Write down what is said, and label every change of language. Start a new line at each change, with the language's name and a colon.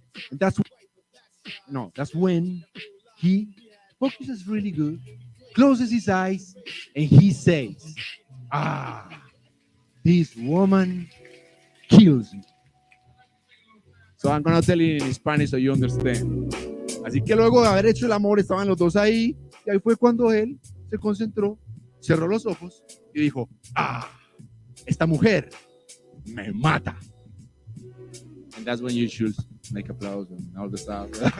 English: And that's no, that's when he focuses really good, closes his eyes, and he says, "Ah, this woman kills me." So I'm gonna tell you in Spanish so you understand.
Spanish: Así que luego de haber hecho el amor, estaban los dos ahí, y ahí fue cuando él se concentró, cerró los ojos y dijo, ah, esta mujer me mata.
English: And that's when you should make applause and all the stuff.